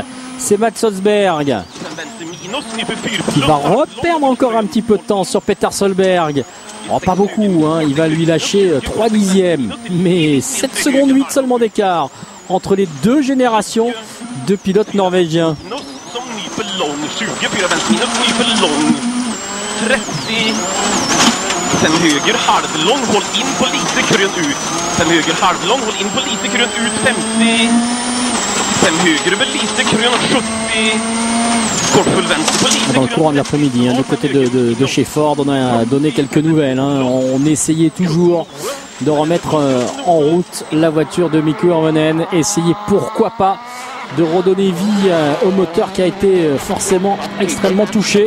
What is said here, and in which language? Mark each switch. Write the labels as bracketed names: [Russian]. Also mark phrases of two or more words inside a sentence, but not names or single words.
[French] C'est Mats Solberg qui va reperdre encore un petit peu de temps sur Peter Solberg. Oh, pas beaucoup, hein. Il va lui lâcher 3 dixièmes, mais 7 secondes 8 seulement d'écart entre les deux générations de pilotes norvégiens. [Swedish] Sen höger halvlång, håll in på lite krön ut. Sen höger halvlång, håll in på lite krön ut, 50. Sen höger över lite krön, 70. Kortfull vänster på lite krön. [French] Dans le courant de l'après-midi, hein, du côté de chez Ford, on a donné quelques nouvelles. Hein. On essayait toujours de remettre en route la voiture de Mikko Hirvonen. Essayer, pourquoi pas, de redonner vie au moteur qui a été forcément extrêmement touché.